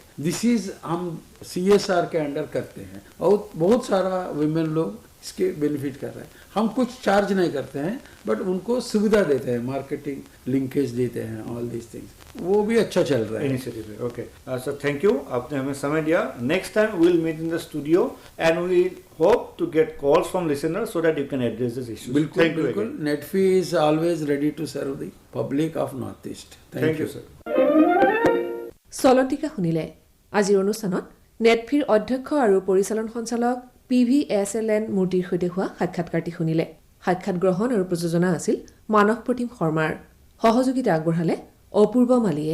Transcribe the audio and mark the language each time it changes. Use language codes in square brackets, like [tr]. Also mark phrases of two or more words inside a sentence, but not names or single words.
[en] this is [hi] हम CSR के अंडर करते हैं और बहुत सारा विमेन लोग इसके बेनिफिट कर रहे हैं। हम कुछ चार्ज नहीं करते हैं, बट उनको सुविधा देते हैं, [en] marketing linkage [hi] देते हैं, [en] all these things, [hi] वो भी अच्छा चल रहा है इनिशिएटिव है। ओके सर, [en] thank you, [hi] आपने हमें समय दिया। [en] next time we will meet in the studio and we hope to get calls from listeners so that you can address this issues. [hi] बिल्कुल बिल्कुल, [en] Netfi is always ready to serve the public of North East. thank you sir. [as] চলন্তিকা শুনিলে আজিৰ অনুষ্ঠানত নেটফিৰ অধ্যক্ষ আৰু পৰিচালন সঞ্চালক PVSLN মূৰ্তিৰ সৈতে হোৱা সাক্ষাৎকাৰটি শুনিলে। সাক্ষাৎ গ্ৰহণ আৰু প্ৰযোজনা আছিল মানস প্ৰতিম শৰ্মাৰ, সহযোগিতা আগবঢ়ালে অপূৰ্ব মালিয়ে।